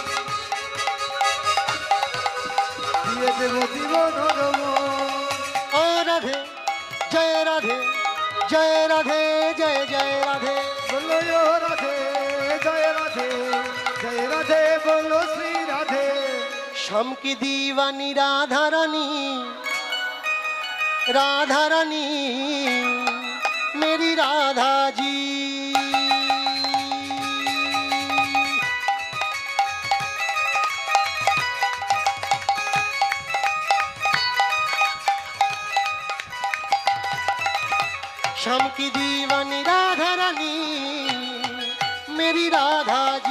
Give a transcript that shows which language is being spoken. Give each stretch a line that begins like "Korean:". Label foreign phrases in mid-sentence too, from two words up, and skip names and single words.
Bangla: দিয়ে দেব জীবন ও যৌবন। ও রাধে, জয় রাধে, জয় রাধে, জয় জয় রাধে। বলো ও রাধে জয় রাধে, জয় রাধে বলো শ্রী রাধে।
Hindi: श्याम की दीवानी राधा रानी, राधा रानी मेरी राधा जी। श्याम की दीवानी राधा रानी मेरी राधा जी।